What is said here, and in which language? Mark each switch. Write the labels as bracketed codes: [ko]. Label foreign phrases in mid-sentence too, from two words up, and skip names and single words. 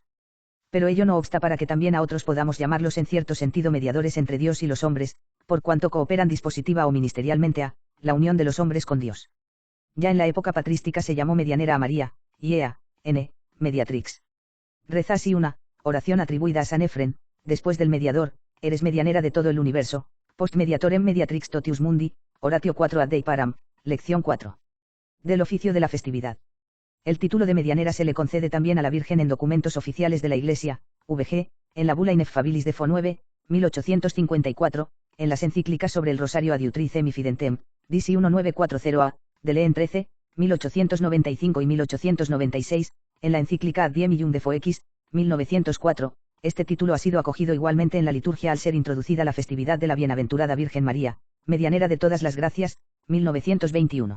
[es] Pero ello no obsta para que también a otros podamos llamarlos en cierto sentido mediadores entre Dios y los hombres, por cuanto cooperan dispositiva o ministerialmente a la unión de los hombres con Dios. Ya en la época patrística se llamó medianera a María, y ea, mediatrix. Reza así una oración atribuida a San Efren, después del mediador, eres medianera de todo el universo, [la] post mediatorem mediatrix totius mundi, [es] Oratio 4 ad Dei param, lección 4. Del oficio de la festividad. El título de medianera se le concede también a la Virgen en documentos oficiales de la Iglesia, VG, en la Bula Ineffabilis de Fo 9, 1854, en las encíclicas sobre el Rosario Adiutricem y Fidentem, DC 1940A, de Leen 13, 1895 y 1896, en la encíclica Ad Diem Illum de Fo X, 1904, este título ha sido acogido igualmente en la liturgia al ser introducida la festividad de la Bienaventurada Virgen María, medianera de todas las gracias, 1921.